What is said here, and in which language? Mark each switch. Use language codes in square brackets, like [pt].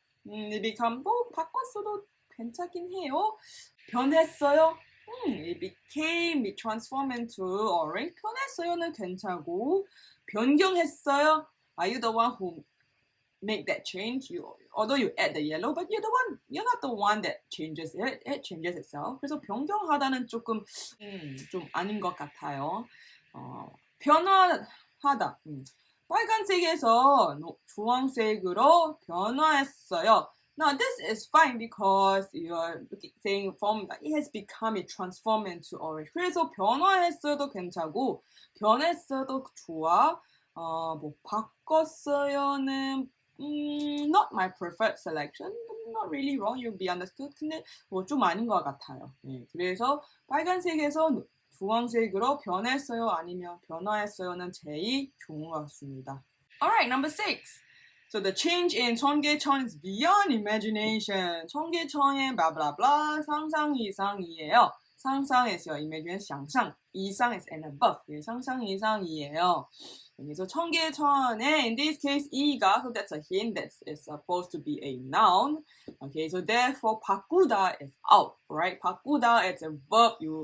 [en] It become [ko] 바꿨어도 괜찮긴 해요. 변했어요. [en] It transformed into orange. [ko] 변했어요는 괜찮고, 변경했어요. [en] Are you the one who make that change? Although you add the yellow, but you're not the one that changes it. It changes itself. [ko] 그래서 변경하다는 조금 좀 아닌 것 같아요. 변화하다. 빨간색에서 주황색으로 변화했어요. [en] Now this is fine because you're saying from it has become it transformed into orange. [ko] 그래서 변화했어도 괜찮고 변했어도 좋아. [en] 바꿨어요는 not my preferred selection. Not really wrong. You'll be understood. [ko] 근데 좀 아닌 것 같아요. 네, 그래서 빨간색에서 주황색으로 변했어요 아니면 변화했어요는 제일 좋은 것 같습니다. [en] Alright, number 6. So the change in 청계천 is beyond imagination. [ko] 청계천의 blah 상상 이상이에요. [en] 상상 is your imagination, 想象. 이상 is and above. [ko] 예, 상상 이상이에요. 그래서 청계천에 [en] in this case 이가, so that's a hint that is supposed to be a noun. Okay, so therefore 바꾸다 is out, right? 바꾸다 is a verb.